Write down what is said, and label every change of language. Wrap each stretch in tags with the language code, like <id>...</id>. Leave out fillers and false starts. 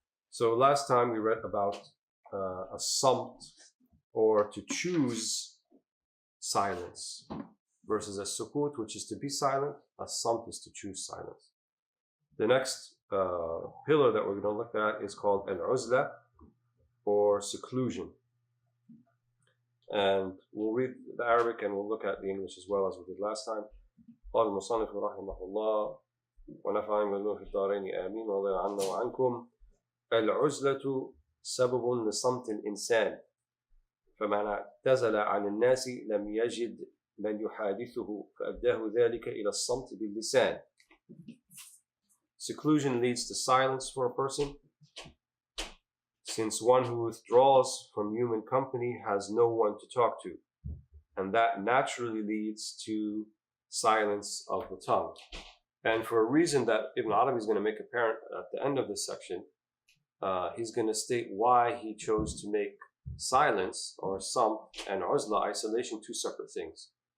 <en>So last time we read about a samt, or to choose silence, versus a sukut, which is to be silent. A samt is to choose silence. The next pillar that we're going to look at is called al-uzla, or seclusion. And we'll read the Arabic and we'll look at the English as well as we did last time.</en> <ar>قال المصنف رحمه الله ونفعنا بالله في الدارين آمين ورضي عنا وعنكم. العزلة سبب لصمت الإنسان، فمن اعتزل عن الناس لم يجد من يحادثه فأداه ذلك إلى الصمت باللسان.</ar> <en>Seclusion leads to silence for a person, since one who withdraws from human company has no one to talk to, and that naturally leads to silence of the tongue. And for a reason that Ibn Arabi is going to make apparent at the end of this section, he's going to state why he chose to make silence, or samt, and uzla, isolation, two separate things.</en>